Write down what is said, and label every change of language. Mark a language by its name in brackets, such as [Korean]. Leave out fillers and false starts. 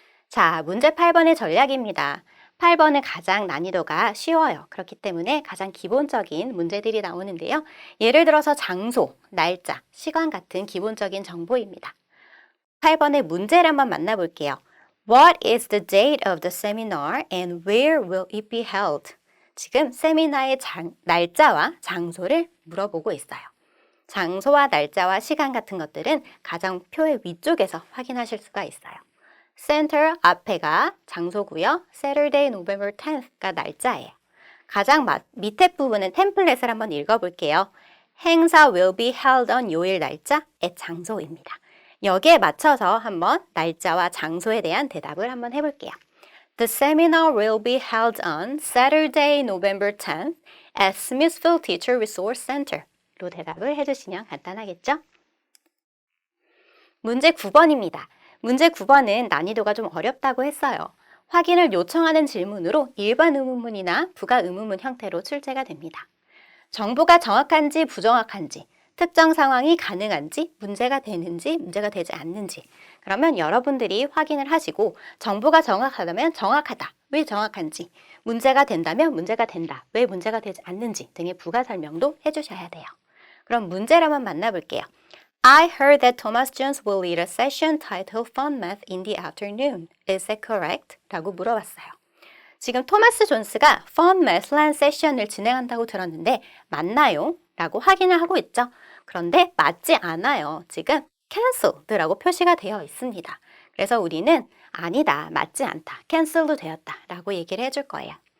[Korean] 자, 문제 8번의 전략입니다. 8번은 가장 난이도가 쉬워요. 그렇기 때문에 가장 기본적인 문제들이 나오는데요. 예를 들어서 장소, 날짜, 시간 같은 기본적인 정보입니다. 8번의 문제를 한번 만나볼게요. [English] What is the date of the seminar and where will it be held? [Korean] 지금 세미나의 날짜와 장소를 물어보고 있어요. 장소와 날짜와 시간 같은 것들은 가장 표의 위쪽에서 확인하실 수가 있어요. Center 앞에가 장소고요. Saturday, November 10th가 날짜예요. 가장 밑에 부분은 템플릿을 한번 읽어볼게요. 행사 [English] will be held on [Korean] 요일 날짜의 장소입니다. 여기에 맞춰서 한번 날짜와 장소에 대한 대답을 한번 해볼게요. [English] The seminar will be held on Saturday, November 10th at Smithville Teacher Resource Center [Korean] 로 대답을 해주시면 간단하겠죠? 문제 9번입니다. 문제 9번은 난이도가 좀 어렵다고 했어요. 확인을 요청하는 질문으로 일반 의문문이나 부가 의문문 형태로 출제가 됩니다. 정보가 정확한지 부정확한지, 특정 상황이 가능한지, 문제가 되는지, 문제가 되지 않는지. 그러면 여러분들이 확인을 하시고 정보가 정확하다면 정확하다, 왜 정확한지, 문제가 된다면 문제가 된다, 왜 문제가 되지 않는지 등의 부가 설명도 해주셔야 돼요. 그럼 문제를 한번 만나볼게요. [English] I heard that Thomas Jones will lead a session titled Fun Math in the afternoon. Is that correct? [Korean] 라고 물어봤어요. 지금 토마스 존스가 Fun Math라는 세션을 진행한다고 들었는데 맞나요? 라고 확인을 하고 있죠. 그런데 맞지 않아요. 지금 canceled라고 표시가 되어 있습니다. 그래서 우리는 아니다, 맞지 않다, cancel도 되었다 라고 얘기를 해줄 거예요.